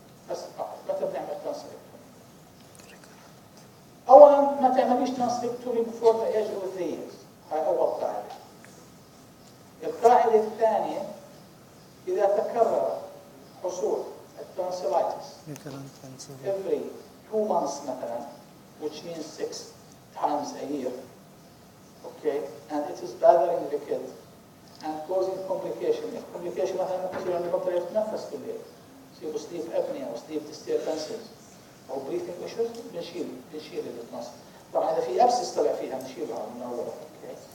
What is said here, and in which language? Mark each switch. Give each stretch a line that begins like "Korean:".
Arabic: بس متى بنعمل ترانسليكتومي؟ أولا ما تعمليش ترانسليكتومي
English: before the age of 3 years.
Arabic: هاي أول قاعدة. القاعدة الثانية إذا تكرر حصول التونسيلايتس
English: every 2 months مثلا, which means 6 times a year, okay, and it is bothering the kid and causing complication. If complication
Arabic: مثلا ممكن يصير عنده بطل يتنفس بالليل, يصير sleep apnea أو sleep disturbances أو breathing issues, بنشيل التونسل. طبعا إذا في abscess طلع فيها بنشيلها من أولها, okay.